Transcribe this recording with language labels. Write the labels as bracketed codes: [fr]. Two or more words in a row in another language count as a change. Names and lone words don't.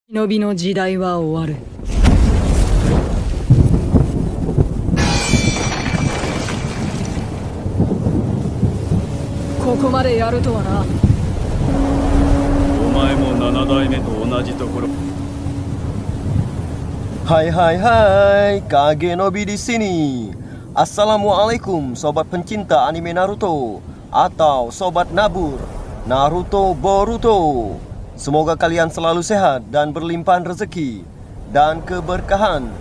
[ja] 忍びの時代は終わる。ここまでやるとはな。お前も7代目と同じところ。 [id] Hai hai hai, Kage Nobi di sini. Assalamualaikum sobat pencinta anime Naruto atau sobat nabur Naruto Boruto. Semoga kalian selalu sehat dan berlimpahan rezeki dan keberkahan.